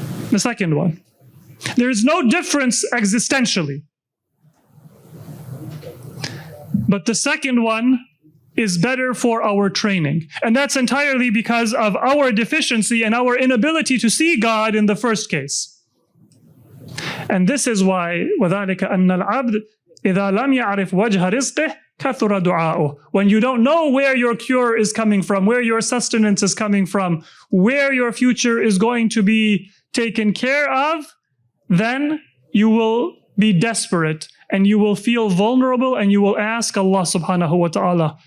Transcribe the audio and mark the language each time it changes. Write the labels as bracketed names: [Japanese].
[English] The second one. There is no difference existentially. But the second one is better for our training. And that's entirely because of our deficiency and our inability to see God in the first case. And this is why [Arabic] وَذَلِكَ أَنَّ الْعَبْدِ إِذَا لَمْ يَعْرِفْ وَجْهَ رِزْقِهِ كَثُرَ دُعَاؤُهُ. [English] When you don't know where your cure is coming from, where your sustenance is coming from, where your future is going to be taken care of, then you will be desperate and you will feel vulnerable and you will ask Allah subhanahu wa ta'ala.